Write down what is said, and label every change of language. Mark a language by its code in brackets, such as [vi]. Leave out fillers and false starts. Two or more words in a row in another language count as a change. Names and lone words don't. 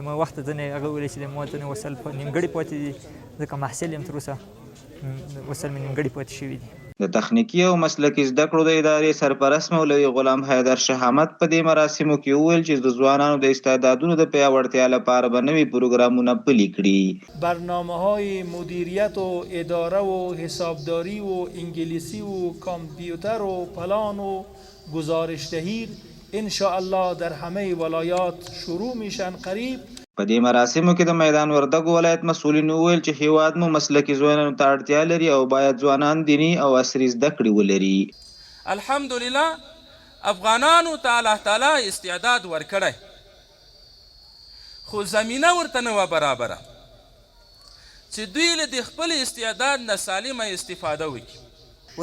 [ps] ما وخت ځینې هغه ویلې چې ما ځینې وسایل په نیمګړي پاتې دي، ځکه محصل یم، تر اوسه وسایل مې نیمګړي پاتې شوي دي. د تخنیکي او مسلکي زده کړو د ادارې سرپرست مولوي غلام حیدر شهامت په دې مراسمو کې وویل چې د ځوانانو د استعدادونو د پیاوړتیا لپاره به نوي پروګرامونه پلي کړي. [fa] برنامه‌های مدیریت و اداره و حسابداری و انگلیسی و کامپیوتر و پلان و گزارشدهی ان شاء الله در همه ولایات شروع میشن قریب. [ps] په دې مراسمو کې د میدان وردګو ولایت مسؤلین وویل چې هیواد مو مسلکي ځوانانو ته اړتیا لري او باید ځوانان دیني او عصري زده کړې ولري. الحمدلله افغانانو ته الله تعالی استعداد ورکړی، خو زمینه ورته نه وه برابره چې دوی له د خپل استعداد نه سالمه استفاده وکړي.